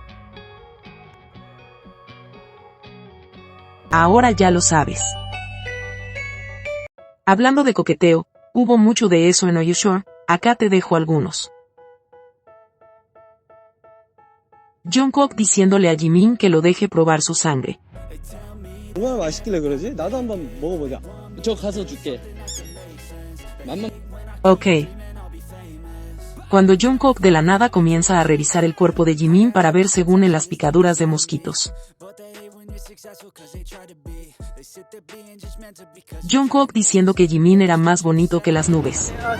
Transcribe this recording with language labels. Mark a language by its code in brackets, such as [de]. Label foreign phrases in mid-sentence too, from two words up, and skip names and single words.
[es] Ahora ya lo sabes. Hablando de coqueteo, hubo mucho de eso en Are You Sure, acá te dejo algunos. Jungkook diciéndole a Jimin que lo deje probar su sangre. [ko] 얼마나 맛있길래 그러지? 나도 한번 먹어보자. 저 가서 줄게. [es] Ok. Cuando Jungkook de la nada comienza a revisar el cuerpo de Jimin para ver según en las picaduras de mosquitos. Jungkook diciendo que Jimin era más bonito que las nubes.